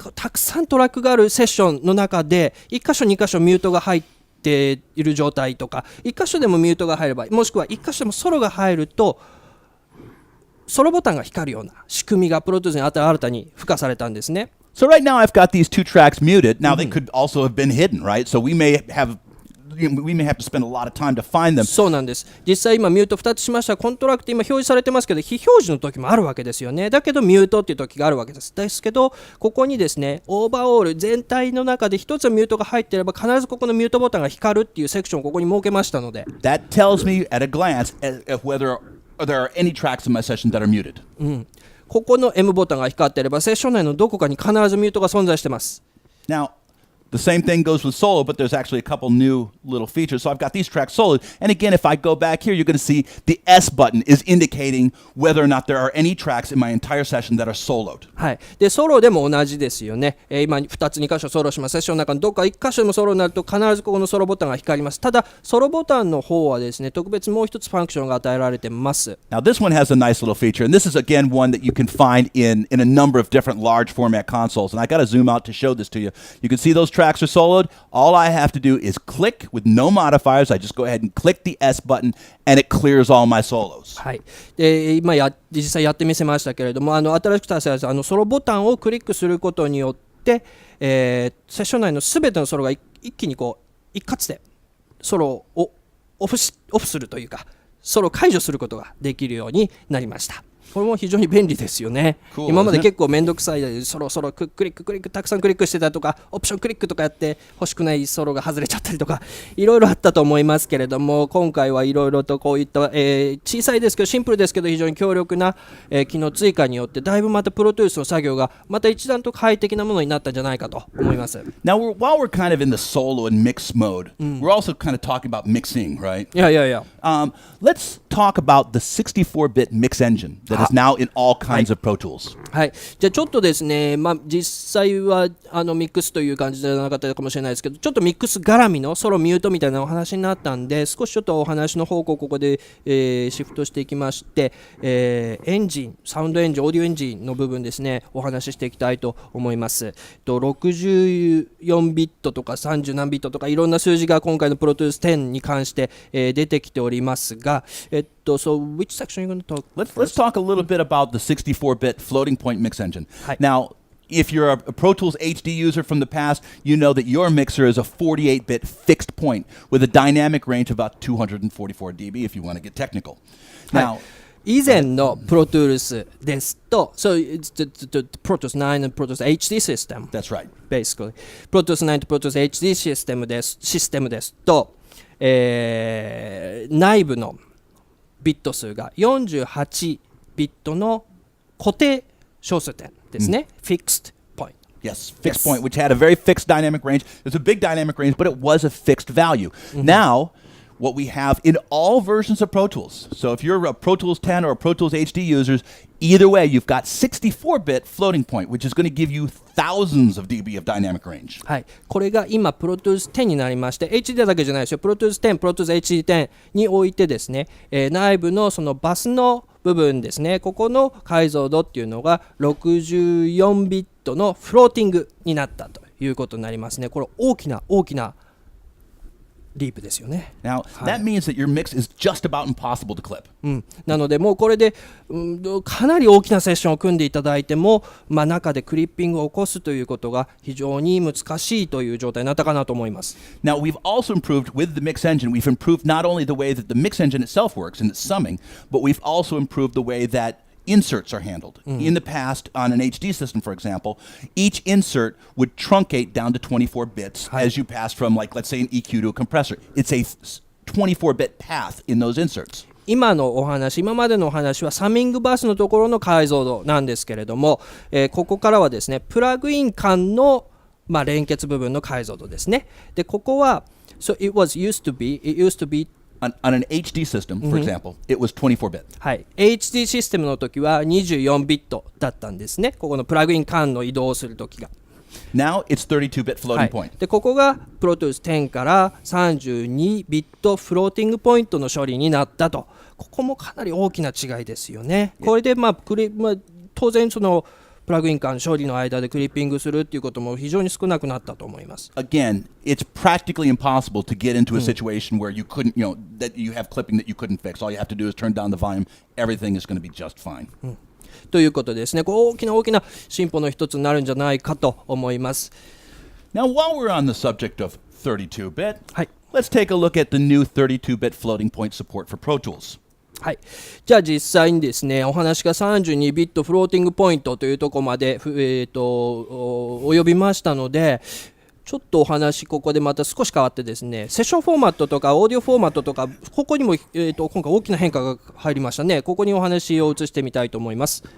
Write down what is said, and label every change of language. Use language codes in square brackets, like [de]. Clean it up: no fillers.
[ja] たくさんトラックがあるセッションの中で1箇所2箇所ミュートが入っている状態とか、1箇所でもミュートが入れば、もしくは1箇所でもソロが入るとソロボタンが光るような仕組みがプロトゥースに新たに付加されたんですね。 [en] So right now I've got these two tracks muted. Now they could also have been hidden, right? So we may have to spend a lot of time to find them. [ja] そうなんです。実際今ミュート2つしました。コントラクト今表示されてますけど、非表示の時もあるわけですよね。だけどミュートっていう時があるわけです。ですけどここにですね、オーバーオール全体の中で一つミュートが入っていれば必ずここのミュートボタンが光るっていうセクションをここに設けましたので、 [en] That tells me at a glance if whether there are any tracks in my session that are muted. [ja] ここの M ボタンが光っていればセッション内のどこかに必ずミュートが存在してます。 [en] Now, the same thing goes with solo, but there's actually a couple new little features. So I've got these tracks soloed. And again, if I go back here, you're going to see the S button is indicating whether or not there are any tracks in my entire session that are soloed. [ja] はい、でソロでも同じですよね。今2つ2箇所ソロします。セッションの中のどっか1箇所でもソロになると必ずここのソロボタンが光ります。ただソロボタンの方はですね、特別もう一つファンクションが与えられています。 [en] Now this one has a nice little feature, and this is again one that you can find in a number of different large format consoles. And I got to zoom out to show this to you. You can see those tracks are soloed. All I have to do is click with no modifiers. I just go ahead and click the S button, and it clears all my solos. [ja] はい、で今実際やってみせましたけれども、新しく達成されたソロボタンをクリックすることによって、セッション内のすべてのソロが一気にこう一括でソロをオフするというか、ソロを解除することができるようになりました。これも非常に便利ですよね。 [en] Cool, [ja] 今まで結構めんどくさいソロクリックたくさんクリックしてたとか、オプションクリックとかやって欲しくないソロが外れちゃったりとか、いろいろあったと思いますけれども、今回はいろいろとこういった、小さいですけどシンプルですけど非常に強力な、機能追加によってだいぶまたプロデュースの作業がまた一段と快適なものになったんじゃないかと思います。 [en] Now, while we're kind of in the solo and mix mode, we're also kind of talking about mixing, right? [ja] いや、 [en] Let's talk about the 64-bit mix engine that is now in all kinds of Pro Tools. [ja] はい、じゃあちょっとですね、実際はミックスという感じじゃなかったかもしれないですけど、ちょっとミックス絡みのソロミュートみたいなお話になったんで、少しちょっとお話の方向をここで、シフトしていきまして、エンジン、サウンドエンジン、オーディオエンジンの部分ですね、お話ししていきたいと思います。 64ビットとか30何ビットとかいろんな数字が今回の Pro Tools 10に関して、出てきておりますが、 [en] so which section are you going to talk? Let's talk a little bit about the 64-bit floating point mix engine. [ja] はい。 [en] Now, if you're a Pro Tools HD user from the past, you know that your mixer is a 48-bit fixed point with a dynamic range of about 244 dB if you want to get technical. Now, [ja] 以前のプロトゥールスですと、 [en] so it's the Pro Tools 9 and Pro Tools HD system. That's right. Basically. [ja] Pro Tools 9 と Pro Tools HD システムですと、内部のビット数が48ビットの固定小数点ですね。 [en] Fixed point. Yes, fixed point, which had a very fixed dynamic range. It was a big dynamic range, but it was a fixed value. Now, what we have in all versions of Pro Tools, so if you're a Pro Tools 10 or a Pro Tools HD users, either way, you've got 64-bit floating point, which is going to give you thousands of dB of dynamic range. [ja] はい、これが今 Pro Tools 10になりまして、HD だけじゃないですよ。 Pro Tools 10、Pro Tools HD10 においてですね、内部のそのバスの部分ですね、ここの解像度っていうのが64ビットのフローティングになったということになりますね。これ大きなリープですよね。 [en] Now, that means that your mix is just about impossible to clip. [ja] なのでもうこれで、かなり大きなセッションを組んでいただいても、中でクリッピングを起こすということが非常に難しいという状態になったかなと思います。 [en] Now, we've also improved with the mix engine. We've improved not only the way that the mix engine itself works and its summing, but we've also improved the way that inserts are handled. In the past, on an HD system, for example, each insert would truncate down to 24 bits as you pass from, like, let's say, an EQ to a compressor. It's a 24-bit path in those inserts. [ja] 今までのお話はサミングバスのところの解像度なんですけれども、ここからはですね、プラグイン間の、連結部分の解像度ですね。で、ここは、 [en] so it used to be On an HD system, for example, it was 24-bit. [ja] はい、HD システムの時は24ビットだったんですね。ここのプラグイン間の移動をする時が。 [en] Now it's 32-bit floating point. [ja] でここが Pro Tools 10から32ビットフローティングポイントの処理になったと。ここもかなり大きな違いですよね。これで当然そのプラグイン間処理の間でクリッピングするっていうことも非常に少なくなったと思います。 [en] Again, it's practically impossible to get into a situation where you couldn't, that you have clipping that you couldn't fix. All you have to do is turn down the volume. Everything is going to be just fine. [ja] ということですね。大きな進歩の一つになるんじゃないかと思います。 [en] Now, while we're on the subject of 32-bit, [ja] はい。 [en] let's take a look at the new 32-bit floating point support for Pro Tools. [ja] はい、じゃあ実際にですね、お話が32ビットフローティングポイントというところまで、及びましたので、ちょっとお話ここでまた少し変わってですね、セッションフォーマットとかオーディオフォーマットとか、ここにも、今回大きな変化が入りましたね。ここにお話を移してみたいと思います。